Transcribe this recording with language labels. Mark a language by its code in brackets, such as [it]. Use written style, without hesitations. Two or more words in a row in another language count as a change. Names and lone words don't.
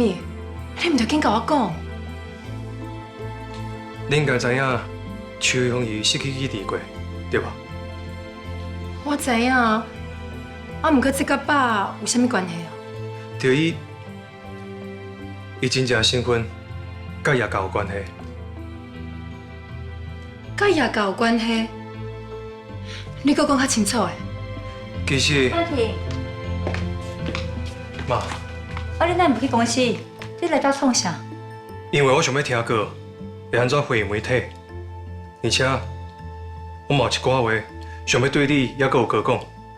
[nan] 你毋着紧甲我讲。你应该知影邱永义失去记忆过，对吧？我知影，啊，毋过这甲爸有啥物关系啊？就伊真正身份，甲叶家有关系。甲叶家有关系？你搁讲较清楚诶。其实，冠廷，妈，你哪唔去公司？你来到创啥？因为我想要听歌，会安怎回应媒体，而且我嘛有一寡话想要对你也搁有哥讲。